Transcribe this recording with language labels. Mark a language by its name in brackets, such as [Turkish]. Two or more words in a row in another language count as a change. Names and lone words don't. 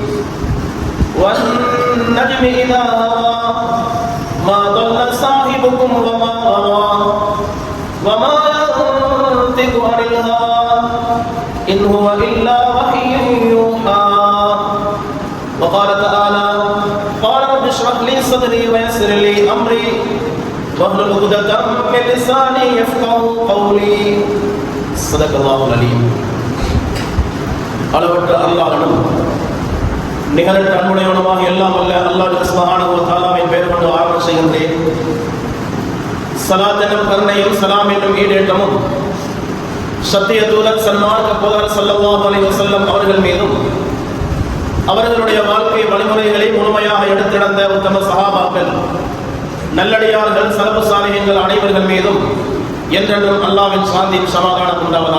[Arabic] والنجم اذا هوى ما ضل صاحبكم وما غوى وما ينطق عن الهوى إن هو إلا وحي يوحى وقال تعالى قال رب اشرح لي صدري ويسر لي أمري واحلل عقدة من لساني يفقهوا قولي صدق الله العليم. [Tamil] அளவற்ற அல்லாஹ்விடம் நிகழற்ற அன்புடையவனுமாக எல்லாம் வல்ல அல்லாஹ் [Arabic] سبحانه و تعالى [Tamil] பெயர் கொண்டு ஆரம்பம் செய்கின்றேன். ஸலாத் என்னும் கருணையும் ஸலாம் என்னும் ஈடேற்றமும் சத்திய தூதர் சன்மார்க்க போதகர் [Arabic] صلى الله عليه وسلم [Tamil] அவர்கள் மீதும் அவர்களுடைய வாழ்க்கை வழிமுறைகளை முழுமையாக எடுத்து நடந்த உத்தம சஹாபாக்கள், நல்லடியார்கள், [Arabic] سلف صالحين [Tamil] அனைவர்கள் மீதும் என்றென்றும் அல்லாஹ்வின் சாந்தியும் சமாதானம் உண்டாவதாக.